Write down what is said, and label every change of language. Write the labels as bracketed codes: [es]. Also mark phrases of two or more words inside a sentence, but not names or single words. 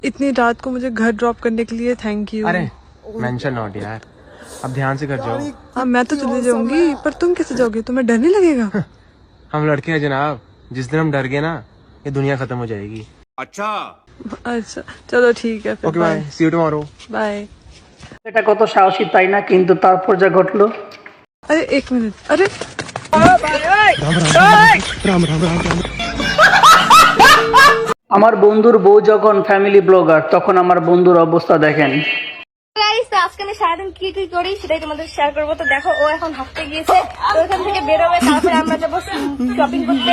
[hi] इतनी रात को मुझे घर ड्रॉप करने के लिए [en] thank you. [hi] अरे [en] mention not [hi] यार, अब ध्यान से कर जाओ। हाँ मैं तो चले जाऊंगी, पर तुम कैसे जाओगे? तुम्हें डर नहीं लगेगा? हम लड़के हैं जनाब, जिस दिन हम डर गए ना ये दुनिया खत्म हो जाएगी। अच्छा चलो ठीक है, [en] OK bye, see you tomorrow. बाय। [bn] এটা কত সাহসী তাই না, কিন্তু তারপর যা ঘটলো। [hi] अरे एक मिनट, अरे [bn] আমার বন্ধুর বউ যখন [en] family blogger, [bn] তখন আমার বন্ধুর অবস্থা দেখেন। গাইস, তো আজকে আমি সারাদিন কি কি করি সেটাই তোমাদের শেয়ার করবো। তো দেখো, ও এখন হাঁটতে গিয়েছে, তো ওখান থেকে বেরোবে, তারপরে আমরা যাবো শপিং করতে।